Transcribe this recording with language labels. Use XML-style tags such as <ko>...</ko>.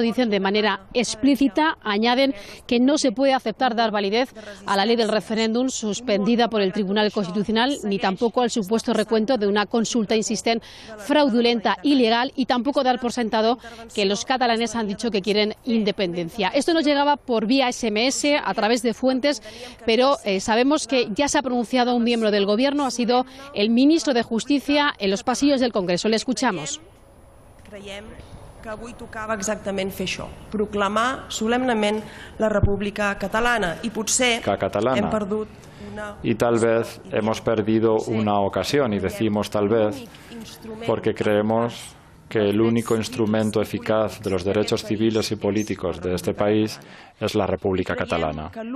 <es>Dicen de manera explícita, añaden que no se puede aceptar dar validez a la ley del referéndum suspendida por el Tribunal Constitucional, ni tampoco al supuesto recuento de una consulta, insisten, fraudulenta, ilegal, y tampoco dar por sentado que los catalanes han dicho que quieren independencia. Esto nos llegaba por vía SMS, a través de fuentes, pero sabemos que ya se ha pronunciado un miembro del Gobierno, ha sido el ministro de Justicia, en los pasillos del Congreso. Le escuchamos.</es> <ca>Creiem que avui tocava exactament fer això, proclamar solemnement la República Catalana, i potser hem perdut una...</ca> <es>Y tal vez hemos perdido una ocasión, y decimos tal vez porque creemos que el único instrumento eficaz de los derechos civiles y políticos de este país es la República Catalana.</es>